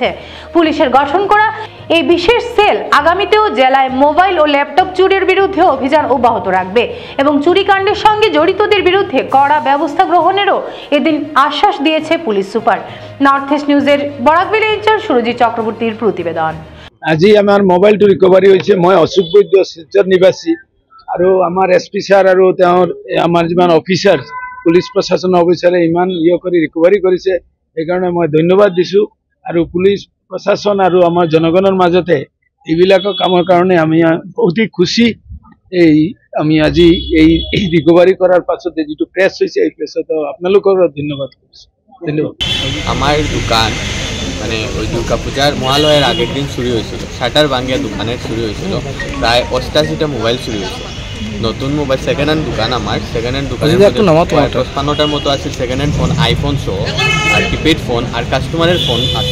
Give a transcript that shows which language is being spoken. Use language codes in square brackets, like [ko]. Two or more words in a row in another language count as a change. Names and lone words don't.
[bn] পুলিশের গঠন করা এই বিশেষ সেল আগামীতেও জেলায় মোবাইল ও ল্যাপটপ চুরির বিরুদ্ধে অভিযান অব্যাহত রাখবে এবং চুরিকাণ্ডের সঙ্গে জড়িতদের বিরুদ্ধে কড়া ব্যবস্থা গ্রহণেরও এদিন আশ্বাস দিয়েছে পুলিশ সুপার। নর্থ ইস্ট নিউজের বরাকবিল ইনচার্জ সুরজিৎ চক্রবর্তীর প্রতিবেদন। আজি আমার মোবাইলটো রিকভারি হয়েছে। মই অশোক বৈদ্য, শিলচর নিবাসী, আর আমার SP স্যার আর আমার যিমান অফিসার, পুলিশ প্রশাসন অফিসারে ইমান করে রিকভারি করেছে, [as] সেইকাৰণে মই ধন্যবাদ দিছোঁ। আৰু পুলিশ প্রশাসন [bn] আর আমার জনগণের [as] মাজতে এইবিলাক কামৰ কাৰণে আমি অতি খুশি। আমি আজি এই রিকভারি করার পাছতে যেটো প্রেস হয়েছে, এই প্রেসত আপনালোকৰ ধন্যবাদ করছি। ধন্যবাদ। [bn] আমার দোকান মানে ওই দুর্গা পূজার মহালয়ের আগের দিন চুরি হয়েছিল। শাটার ভাঙিয়া দোকানের চুরি হয়েছিল। প্রায় 88টা মোবাইল চুরি হয়েছে। নতুন মোবাইল [en] second hand [bn] দোকান, আমার [en] second hand [bn] দোকানের 55টার মতো আছে [en] second hand [bn] ফোন, আইফোন সহ আর কিপ্যাড ফোন আর কাস্টমারের ফোন আছে।